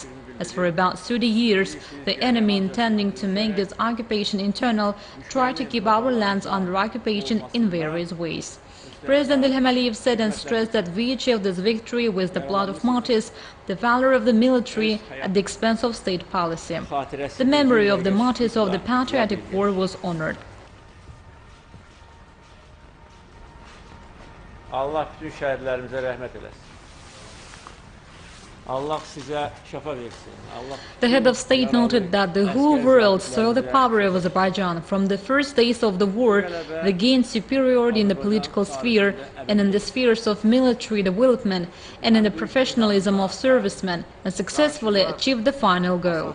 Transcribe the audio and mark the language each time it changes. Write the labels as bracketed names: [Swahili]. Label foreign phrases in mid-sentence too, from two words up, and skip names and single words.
[English] As for about 30 years, the enemy, intending to make this occupation internal, tried to keep our lands under occupation in various ways. President İlham said and stressed that we achieved this victory with the blood of martyrs, the valor of the military at the expense of state policy. The memory of the martyrs of the patriotic war was honored. [Azerbaijani] Allah bütün şəhidlərimizə rəhmət eləsin. Allah sizə şəfa versin. [English] The head of state noted that the whole world saw the power of Azerbaijan. From the first days of the war, they gained superiority in the political sphere and in the spheres of military development and in the professionalism of servicemen, and successfully achieved the final goal.